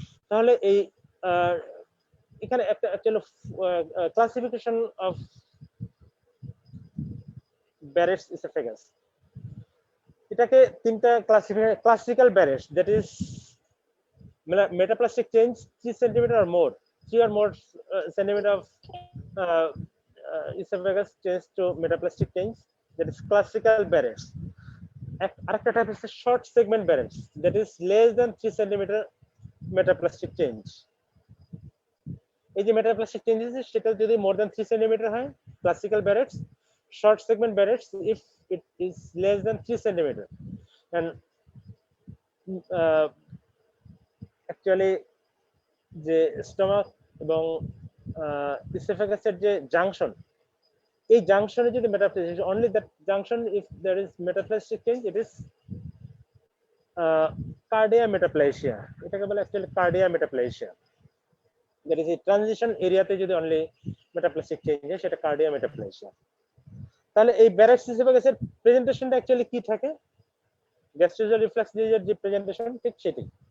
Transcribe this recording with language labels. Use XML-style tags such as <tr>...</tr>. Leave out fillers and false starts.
<bn>তাহলে এই এখানে একটা actually classification of berets oesophagus, এটাকে তিনটা classical berets, that is metaplastic change 3 centimetre or more,</bn> <en>3 or more centimeter of esophagus change to metaplastic change, that is classical barrettes.</en> <bn>আরেকটা type হচ্ছে</bn> <en>short segment barrettes, that is less than 3 centimeter metaplastic change. এই যে metaplastic change</en> <bn>সেটা যদি</bn> <en>more than 3 centimeter হয় classical barrettes, short segment barrettes if it is less than 3 centimeter. And actually</en> <bn>যে stomach এবং esophagus-এর যে জাংশন, এই জাংশনে যদি metaplastic,</bn> <en>only that junction if there is metaplastic change, it is cardia metaplasia.</en> <bn>এটাকে বলে actually cardia metaplasia.</bn> <en>That is a transition</en> <bn>এরিয়াতে যদি only metaplastic change হয়, সেটা cardia metaplasia. তাহলে এই ব্যারেটস এসোফেগাসের প্রেজেন্টেশনটা অ্যাকচুয়ালি কি থাকে? গ্যাস্ট্রিক রিফ্লাক্স ডিজিজের যে প্রেজেন্টেশন ঠিক সেটি।</bn>